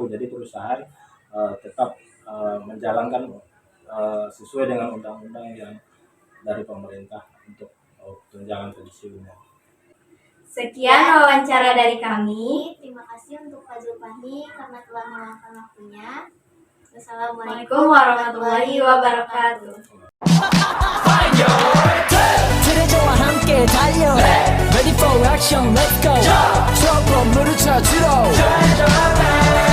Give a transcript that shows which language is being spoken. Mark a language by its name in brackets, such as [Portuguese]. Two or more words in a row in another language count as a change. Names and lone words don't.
[Indonesian] Jadi perusahaan tetap menjalankan sesuai dengan undang-undang yang dari pemerintah untuk tunjangan pensiunnya. Sekian wawancara dari kami. Terima kasih untuk Pak Zulfahmi karena telah meluangkan waktunya. [Arabic] والسلام عليكم ورحمة الله وبركاته. [Korean] 트레저와 함께 달려 [English] Ready for action, let's go [Korean] 트럭으로 물을 찾으러